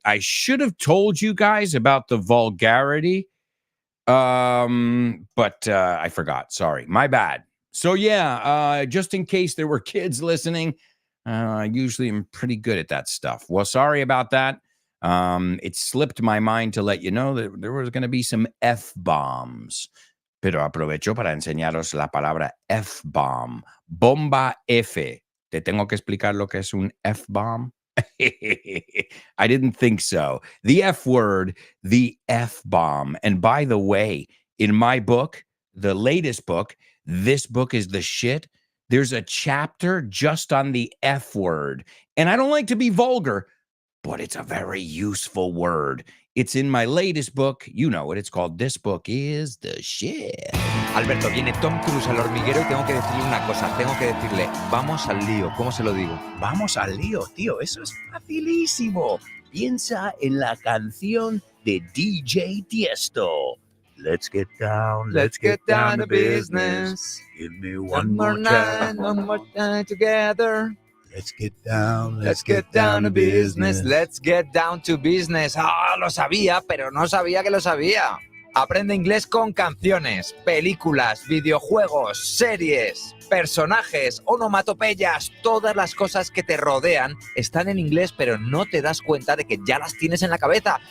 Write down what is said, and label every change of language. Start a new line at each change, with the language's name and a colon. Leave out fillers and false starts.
English: I should have told you guys about the vulgarity, but I forgot. Sorry. My bad. So, yeah, just in case there were kids listening, I usually am pretty good at that stuff. Well, sorry about that. It slipped my mind to let you know that there was going to be some F-bombs.
Spanish: Pero aprovecho para enseñaros la palabra F-bomb. Bomba F. ¿Te tengo que explicar lo que es un F-bomb?
English: I didn't think so. The F word, the F-bomb. And by the way, in my book, the latest book, this book is the shit. There's a chapter just on the F word. And I don't like to be vulgar, but it's a very useful word. It's in my latest book. You know it. It's called This Book is the Shit.
Spanish: Alberto, viene Tom Cruise al hormiguero y tengo que decirle una cosa. Tengo que decirle, vamos al lío. ¿Cómo se lo digo? Vamos al lío, tío. Eso es facilísimo. Piensa en la canción de DJ Tiesto.
English: Let's get down to business. Give me one more time together. Let's get down to business. Let's get down to business.
Spanish: Ah, lo sabía, pero no sabía que lo sabía. Aprende inglés con canciones, películas, videojuegos, series, personajes, onomatopeyas. Todas las cosas que te rodean están en inglés, pero no te das cuenta de que ya las tienes en la cabeza.